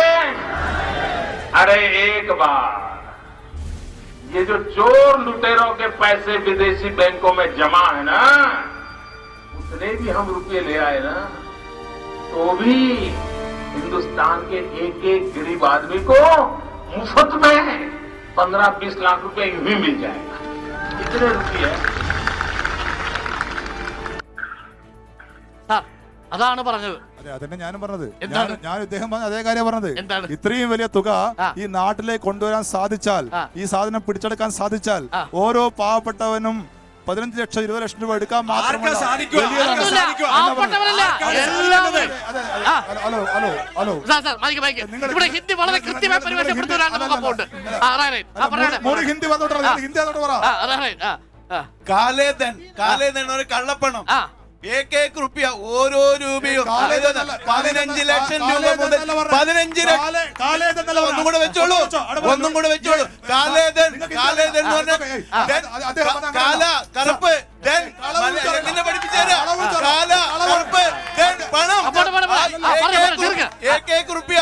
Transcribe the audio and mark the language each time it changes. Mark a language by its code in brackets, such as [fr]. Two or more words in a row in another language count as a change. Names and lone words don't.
[hi] अरे एक बार ये जो चोर लुटेरों के पैसे विदेशी बैंकों में जमा है ना, उतने भी हम रुपये ले आए ना, तो भी हिंदुस्तान के एक एक गरीब आदमी को मुफ्त में 15-20 लाख रुपए यूं ही मिल जाएगा. कितने रुपये? [ml] അതാണ് പറഞ്ഞത്. അതെ, അതന്നെ ഞാനും പറഞ്ഞത്. എന്താണ്? ഞാൻ ഇദ്ദേഹം പറഞ്ഞ അതേ കാര്യം പറഞ്ഞത്. എന്താണ്? ഇത്രയും വലിയ തുക ഈ നാട്ടിലേക്ക് കൊണ്ടുവരാൻ സാധിച്ചാൽ, ഈ സാധനം പിടിച്ചെടുക്കാൻ സാധിച്ചാൽ, ഓരോ പാവപ്പെട്ടവനും 15 ലക്ഷം 20 ലക്ഷം രൂപ എടുക്കാൻ മാത്രമല്ല. ഇവിടെ ഹിന്ദി വളരെ കൃത്യമായി പരിഭാഷപ്പെടുത്തുവാനാണ് നമുക്ക് പോണ്ട്. ഹിന്ദി ഹിന്ദി അതോട്ട് പറ. കാലേധൻ ഒരു കള്ളപ്പണം. [hi] एक रुपया [ml] ഓരോ രൂപയും 15 ലക്ഷം രൂപ മുതൽ 15 ലക്ഷം. ഒന്നും കൂടെ വെച്ചോളൂ. കാലേധൻ എന്ന് പറഞ്ഞാൽ കറുപ്പ് റുപ്യ.